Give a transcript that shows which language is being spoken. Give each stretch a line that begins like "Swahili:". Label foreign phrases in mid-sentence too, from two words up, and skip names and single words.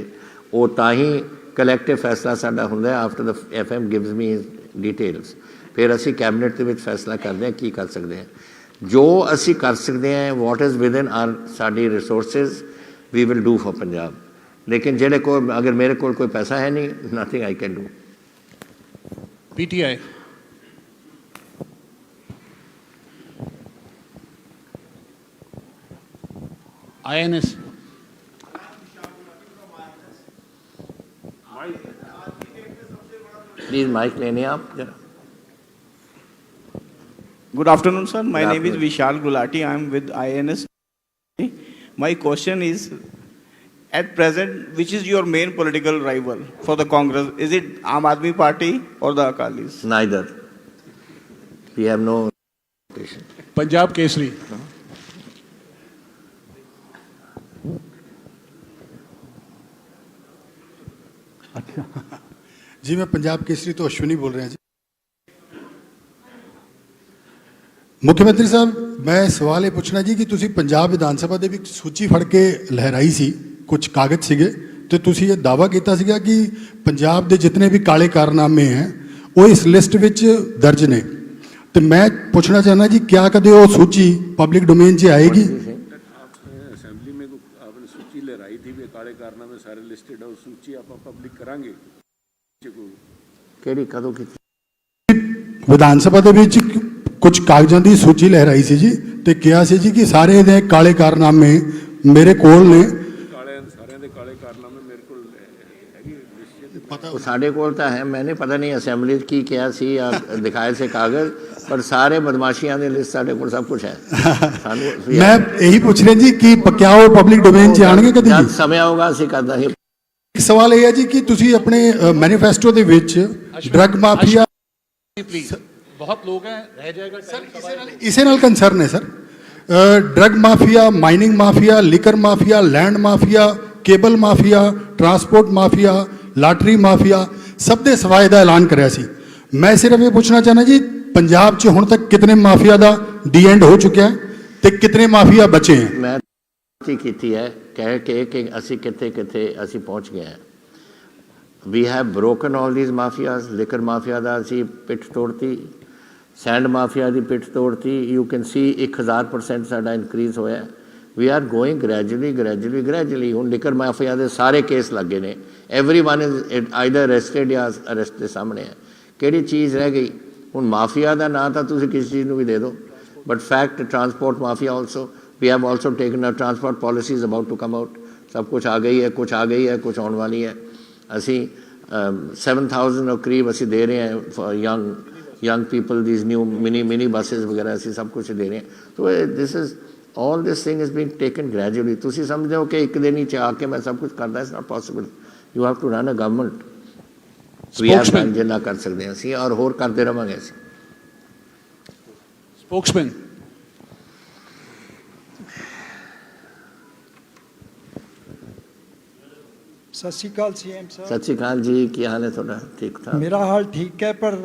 Punjabi: ਉਹ ਤਾਂ ਹੀ ਕਲੈਕਟਿਵ ਫੈਸਲਾ ਸਾਡਾ ਹੁੰਦਾ
English: after the FM gives me details.
Punjabi: ਫਿਰ ਅਸੀਂ ਕੈਬਨਿਟ ਦੇ ਵਿੱਚ ਫੈਸਲਾ ਕਰਦੇ ਹਾਂ ਕੀ ਕਰ ਸਕਦੇ ਹਾਂ। ਜੋ ਅਸੀਂ ਕਰ ਸਕਦੇ ਹਾਂ,
English: what is within our
Punjabi: ਸਾਡੀ ਰਿਸੋਰਸਿਸ,
English: we will do for
Punjabi: ਪੰਜਾਬ। ਲੇਕਿਨ ਜਿਹੜੇ ਕੋਲ, ਅਗਰ ਮੇਰੇ ਕੋਲ ਕੋਈ ਪੈਸਾ ਹੈ ਨਹੀਂ,
English: nothing I can do. PTI. INS.
Hindi: प्लीज माइक लेने आप जरा।
English: Good afternoon, sir. My name is Vishal Gulati. I am with INS. My question is, at present, which is your main political rival for the Congress? Is it Aam Aadmi Party or the Akalis? Neither. We have no. Punjab Kesari.
Punjabi: ਜੀ ਮੈਂ ਪੰਜਾਬ ਕੇਸਰੀ ਤੋਂ ਅਸ਼ਵਨੀ ਬੋਲ ਰਿਹਾ ਜੀ। ਮੁੱਖ ਮੰਤਰੀ ਸਾਹਿਬ, ਮੈਂ ਸਵਾਲ ਇਹ ਪੁੱਛਣਾ ਜੀ ਕਿ ਤੁਸੀਂ ਪੰਜਾਬ ਵਿਧਾਨ ਸਭਾ ਦੇ ਵਿੱਚ ਸੂਚੀ ਫੜ ਕੇ ਲਹਿਰਾਈ ਸੀ, ਕੁਝ ਕਾਗਜ਼ ਸੀਗੇ ਤੇ ਤੁਸੀਂ ਇਹ ਦਾਅਵਾ ਕੀਤਾ ਸੀਗਾ ਕਿ ਪੰਜਾਬ ਦੇ ਜਿੰਨੇ ਵੀ ਕਾਲੇ ਕਾਰਨਾਮੇ ਹੈ ਉਹ ਇਸ ਲਿਸਟ ਵਿੱਚ ਦਰਜ ਨੇ। ਤੇ ਮੈਂ ਪੁੱਛਣਾ ਚਾਹੁੰਦਾ ਜੀ, ਕਿਆ ਕਦੇ ਉਹ ਸੂਚੀ
English: public domain
Punjabi: 'ਚ ਆਏਗੀ?
Hindi: ਅਸੈਂਬਲੀ में आपने सूची लहराई थी भी काले कारनामे सारे लिस्टेड है, सूची आप पब्लिक करांगे
Punjabi: ਕਿਹੜੀ ਕਦੋਂ ਕੀਤੀ? ਵਿਧਾਨ ਸਭਾ ਦੇ ਵਿੱਚ ਕੁਝ ਕਾਗਜ਼ਾਂ ਦੀ ਸੂਚੀ ਲਹਿਰਾਈ ਸੀ ਜੀ ਤੇ ਕਿਹਾ ਸੀ ਜੀ ਕਿ ਸਾਰੇ ਦੇ ਕਾਲੇ ਕਾਰਨਾਮੇ ਮੇਰੇ ਕੋਲ ਨੇ। ਸਾਰਿਆਂ ਦੇ ਕਾਲੇ ਕਾਰਨਾਮੇ ਮੇਰੇ ਕੋਲ ਹੈਗੀ ਲਿਸਟ। ਉਹ ਸਾਡੇ ਕੋਲ ਤਾਂ ਹੈ, ਮੈंने ਪਤਾ ਨਹੀਂ ਅਸੈਂਬਲੀ 'ਚ ਕੀ ਕਿਹਾ ਸੀ ਜਾਂ ਦਿਖਾਏ ਸੇ ਕਾਗਜ਼, ਪਰ ਸਾਰੇ ਬਦਮਾਸ਼ੀਆਂ ਦੀ ਲਿਸਟ ਸਾਡੇ ਕੋਲ ਸਭ ਕੁਝ ਹੈ। ਸਾਨੂੰ ਮੈਂ ਇਹੀ ਪੁੱਛ ਰਿਹਾ ਜੀ ਕਿ ਕਿਆ ਉਹ
English: public domain
Punjabi: 'ਚ ਆਣਗੇ ਕਦੇ? ਜਦ ਸਮੇਂ ਆਊਗਾ ਅਸੀਂ ਕਰਦਾ ਹੀ। ਸਵਾਲ ਇਹ ਹੈ ਜੀ ਕਿ ਤੁਸੀਂ ਆਪਣੇ ਮੈਨੀਫੈਸਟੋ ਦੇ ਵਿੱਚ
English: drug mafia
Hindi: प्लीज बहुत लोग हैं रह जाएगा सर
Punjabi: ਇਸੇ ਨਾਲ ਕੰਸਰਨ ਹੈ ਸਰ
English: drug mafia mining mafia liquor mafia land mafia cable mafia transport mafia lottery mafia
Punjabi: ਸਭ ਦੇ ਸਫਾਏ ਦਾ ਐਲਾਨ ਕਰਿਆ ਸੀ ਮੈਂ ਸਿਰਫ ਇਹ ਪੁੱਛਣਾ ਚਾਹੁੰਦਾ ਜੀ ਪੰਜਾਬ 'ਚ ਹੁਣ ਤੱਕ ਕਿਤਨੇ ਮਾਫੀਆ ਦਾ
English: the end
Punjabi: ਹੋ ਚੁੱਕਿਆ ਤੇ ਕਿਤਨੇ ਮਾਫੀਆ ਬਚੇ ਹੈ ਮੈਂ ਕੀਤੀ ਹੈ ਕਹਿ ਕੇ ਕਿ ਅਸੀਂ ਕਿੱਥੇ ਕਿੱਥੇ ਅਸੀਂ ਪਹੁੰਚ ਗਏ ਹਾਂ
English: we have broken all these mafias liquor mafia
Punjabi: ਦਾ ਅਸੀਂ ਪਿੱਠ ਤੋੜਤੀ
English: sand mafia
Punjabi: ਦੀ ਪਿੱਠ ਤੋੜਤੀ
English: you can see 1000%
Punjabi: ਸਾਡਾ ਇਨਕਰੀਜ਼ ਹੋਇਆ
English: we are going
Punjabi: gradually ਹੁਣ
English: liquor mafia
Punjabi: ਦੇ ਸਾਰੇ ਕੇਸ ਲੱਗੇ ਨੇ
English: everyone is either arrested
Punjabi: ਜਾਂ ਅਰੈਸਟ ਦੇ ਸਾਹਮਣੇ ਹੈ ਕਿਹੜੀ ਚੀਜ਼ ਰਹਿ ਗਈ ਹੁਣ ਮਾਫੀਆ ਦਾ ਨਾਂ ਤਾਂ ਤੁਸੀਂ ਕਿਸੇ ਚੀਜ਼ ਨੂੰ ਵੀ ਦੇ ਦਿਓ
English: but fact transport mafia also we have also taken our transport policies about to come out
Punjabi: ਸਭ ਕੁਝ ਆ ਗਈ ਹੈ ਕੁਝ ਆਉਣ ਵਾਲੀ ਹੈ ਅਸੀਂ 7,000 ਕਰੀਬ ਅਸੀਂ ਦੇ ਰਹੇ ਹਾਂ
English: for young people these new mini buses
Punjabi: ਵਗੈਰਾ ਅਸੀਂ ਸਭ ਕੁਝ ਦੇ ਰਹੇ ਹਾਂ ਸੋ
English: all this thing is being taken gradually
Punjabi: ਤੁਸੀਂ ਸਮਝਦੇ ਹੋ ਕਿ ਇੱਕ ਦਿਨ ਹੀ ਆ ਕੇ ਮੈਂ ਸਭ ਕੁਝ ਕਰਦਾ
English: it's not possible you have to run a government we have done
Punjabi: ਜਿੰਨਾ ਕਰ ਸਕਦੇ ਹਾਂ ਅਸੀਂ ਔਰ ਹੋਰ ਕਰਦੇ ਰਵਾਂਗੇ ਅਸੀਂ
English: spokesman
Punjabi: ਸਤਿ ਸ਼੍ਰੀ ਅਕਾਲ ਸੀਐਮ ਸਾਹਿਬ ਸਤਿ ਸ਼੍ਰੀ ਅਕਾਲ ਜੀ ਕੀ ਹਾਲ ਹੈ ਤੁਹਾਡਾ ਠੀਕ ਠਾਕ ਮੇਰਾ ਹਾਲ ਠੀਕ ਹੈ ਪਰ